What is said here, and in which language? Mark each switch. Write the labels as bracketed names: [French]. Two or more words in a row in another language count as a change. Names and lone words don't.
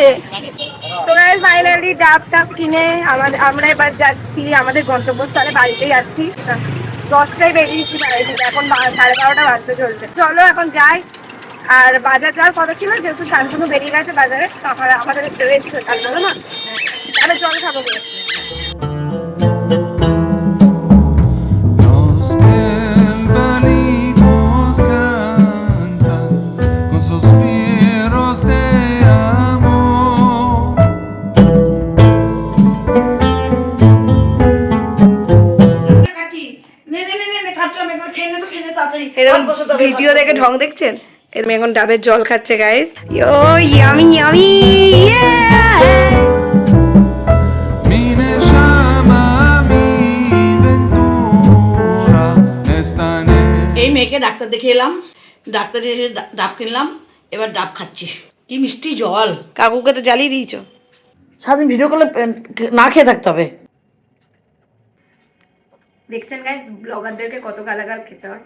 [Bangla] তো গাইস ফাইনালি ডাব কিনে আমরা এবার যাচ্ছি আমাদের গন্তব্যস্থলে, বাড়িতে যাচ্ছি। 10টায় বেরিয়েছি বাড়ি থেকে, এখন 12:30 বাজতে চলছে। চলো এখন যাই। আর বাজার যাওয়ার কথা ছিল, যেহেতু শান্তনু বেরিয়ে গেছে বাজারে, তাহলে আমাদের রেস্ট হলো না। তাহলে জল খাবো বলে। [Ladino] Los pembalitos cantan con suspiros de amor. [Bangla] ভিডিও দেখে ঢং দেখছেন? এরকম এখন ডাবের জল খাচ্ছে গাইস। [English] yummy yummy. [Ladino] Mi neshama, mi ventura está en [Bangla] এই মেয়েকে ডাক্তার দেখে এলাম, ডাক্তার এসে ডাব কিনলাম, এবার ডাব খাচ্ছি। কি মিষ্টি জল। কাকুকে তো জ্বালিয়ে দিয়েছো। সারাদিন ভিডিও করলে না খেয়ে থাকতে হবে। দেখছেন গাইস, ব্লগারদেরকে কত গালাগাল খেতে হয়।